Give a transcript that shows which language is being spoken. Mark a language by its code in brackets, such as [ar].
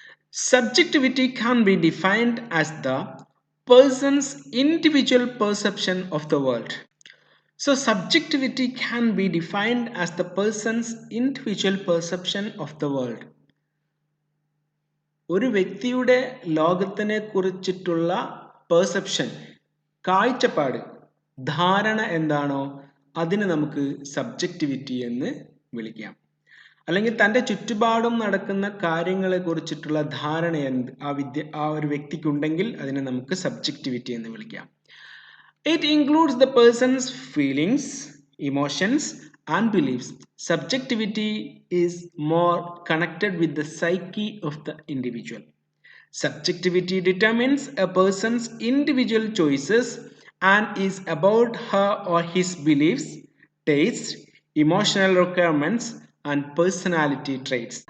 [en] Subjectivity can be defined as the person's individual perception of the world. So, subjectivity can be defined as the person's individual perception of the world. [ml] ഒരു വ്യക്തിയുടെ ലോകത്തിനെ കുറിച്ചിട്ടുള്ള perception, കാഴ്ചപ്പാട്, ധാരണ എന്താണോ അതിനെ നമുക്ക് സബ്ജക്റ്റിവിറ്റി എന്ന് വിളിക്കാം. അല്ലെങ്കിൽ തൻ്റെ ചുറ്റുപാടും നടക്കുന്ന കാര്യങ്ങളെ കുറിച്ചിട്ടുള്ള ധാരണ ആ ഒരു വ്യക്തിക്കുണ്ടെങ്കിൽ അതിനെ നമുക്ക് സബ്ജക്റ്റിവിറ്റി എന്ന് വിളിക്കാം. [en] It includes the person's feelings, emotions, and beliefs. Subjectivity is more connected with the psyche of the individual. Subjectivity determines a person's individual choices and is about her or his beliefs, tastes, emotional requirements, and personality traits.